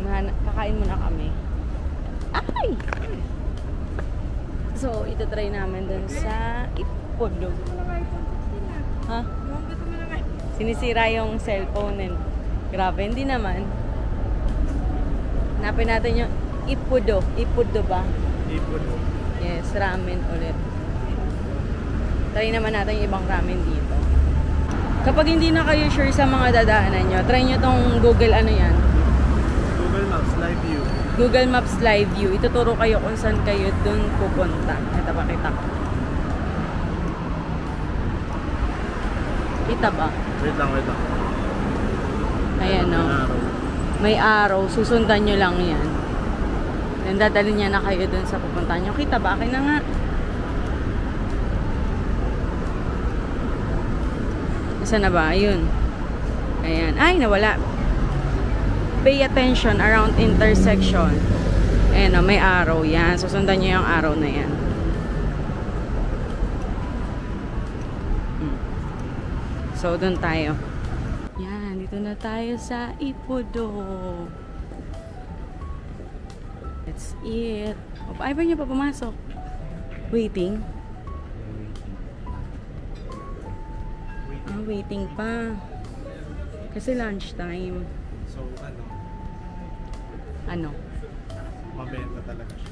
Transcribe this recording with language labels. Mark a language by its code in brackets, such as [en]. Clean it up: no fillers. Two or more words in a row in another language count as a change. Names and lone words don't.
[tl] Kakain muna kami. Ay! So, itatry namin doon sa Ippudo. Ha? Sinisira yung cellphone. Grabe, hindi naman. Hanapin natin yung Ippudo. Ippudo ba? Ippudo. Yes, ramen ulit. Try naman natin yung ibang ramen dito. Kapag hindi na kayo sure sa mga dadaanan nyo, try nyo tong Google ano yan. Google Maps Live View. Google Maps Live View. Ituturo kayo kung saan kayo dun pupunta. Ito, pakita ko. Kita ba? Wait lang, wait lang. Ayan o. May arrow. Susundan nyo lang yan. Then dadalhin niya na kayo dun sa pupuntahan nyo. Kita ba? Akin na nga. Saan na ba? Ayun. Ayan. Ay, nawala. [en] Pay attention around intersection. [tl] Ayan o, may arrow. Yan. Susundan nyo yung arrow na yan. So, dun tayo. Yan. Dito na tayo sa Ippudo. [en] That's it. [tl] O, ay ba niya pa pumasok? Waiting. Ah, waiting pa. Kasi lunch time. So, Ano? mabenta talaga siya.